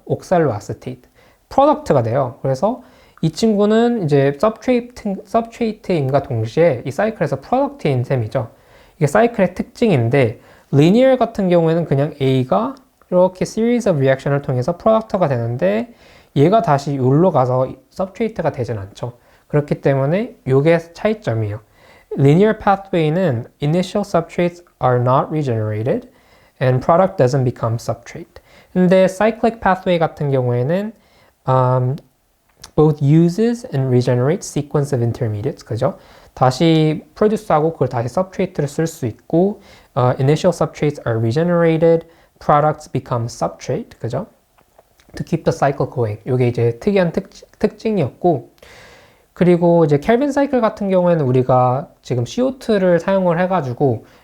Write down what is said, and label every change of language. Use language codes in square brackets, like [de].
[ko] 옥살로 아세테이트. 프로덕트가 돼요. 그래서 이 친구는 이제 서브트레이트임과 동시에 이 사이클에서 프로덕트인 셈이죠. 이게 사이클의 특징인데, 리니어 같은 경우에는 그냥 A가 이렇게 series of reaction을 통해서 프로덕트가 되는데, 얘가 다시 여기로 가서 서브트레이트가 되진 않죠. 그렇기 때문에 이게 차이점이에요. [en] Linear pathway는 initial substrates are not regenerated and product doesn't become substrate. [ko] 근데 [en] cyclic pathway [ko] 같은 경우에는 [en] both uses and regenerates sequence of intermediates, [ko] 그죠? 다시 produce하고 그걸 다시 substrate를 쓸 수 [en] 있고, initial substrates are regenerated, products become substrate, [ko] 그죠? [en] To keep the cycle going. [ko] 이게 이제 특이한 특징이었고, 그리고 이제 켈빈 사이클 같은 경우에는 우리가 지금 CO2를 사용을 해가지고